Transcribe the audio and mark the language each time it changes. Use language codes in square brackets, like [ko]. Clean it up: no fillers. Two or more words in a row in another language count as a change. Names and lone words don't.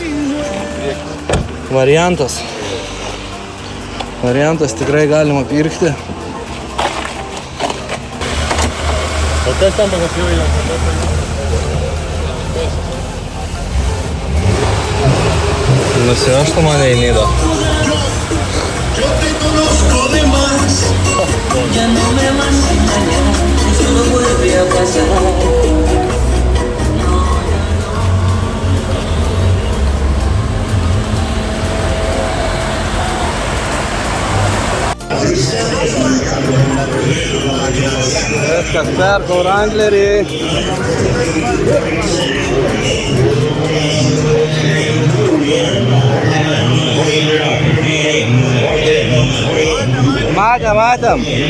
[lt] Variantas. Variantas tikrai galima pirkti. O kas tam pakasiuoja? Nusivežtų mane į Nidą. [es] Yo te conozco de más. Ya no me vas a engañar. Eso no vuelve a pasar. [lt] Viskas, perkau Wranglerį. Matėm.